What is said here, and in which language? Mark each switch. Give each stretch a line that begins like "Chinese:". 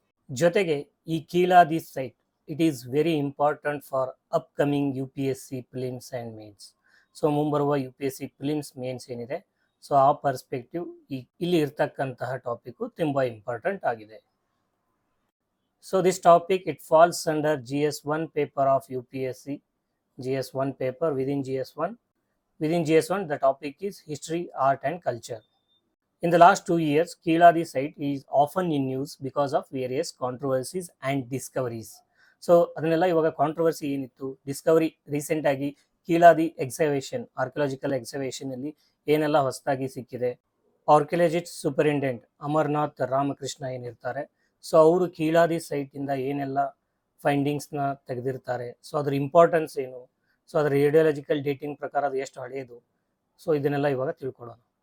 Kannada: ಜೊತೆಗೆ ಈ
English: Keeladi site it is very important for upcoming UPSC prelims and mains.
Kannada: So ಮುಂಬರುವ UPSC prelims mains ಏನಿದೆ, so ಆ perspective ಇಲ್ಲಿ ಇರ್ತಕ್ಕಂತಹ ಟಾಪಿಕ್ ತುಂಬಾ ಇಂಪಾರ್ಟೆಂಟ್ ಆಗಿದೆ.
English: So this topic it falls under GS1 paper of UPSC. GS1 paper within GS1 the topic is history, art and culture. In the last 2 years, Keeladi site is often in news because of various controversies and discoveries.
Kannada: So ಅದನ್ನೆಲ್ಲ ಇವಾಗ controversy ಏನಿತ್ತು, Discovery recent ಆಗಿ ಕೀಲಾದಿ exhibition archaeological exhibition ಅಲ್ಲಿ ಏನೆಲ್ಲ ಹೊಸದಾಗಿ ಸಿಕ್ಕಿದೆ. Archaeologist superintendent amaranth Ramakrishna ಏನಿರ್ತಾರೆ, so ಅವರು ಕೀಲಾದಿ ಸೈಟ್ ಇಂದ ಏನೆಲ್ಲ ಫೈಂಡಿಂಗ್ಸ್ ನ ತೆಗೆದಿರ್ತಾರೆ, ಸೊ ಅದ್ರ ಇಂಪಾರ್ಟೆನ್ಸ್ ಏನು, ಸೊ ಅದರ ರೇಡಿಯಾಲಜಿಕಲ್ ಡೇಟಿಂಗ್ ಪ್ರಕಾರ ಅದು ಎಷ್ಟು ಹಳೆಯದು, ಸೊ ಇದನ್ನೆಲ್ಲ ಇವಾಗ ತಿಳ್ಕೊಳ್ಳೋಣ.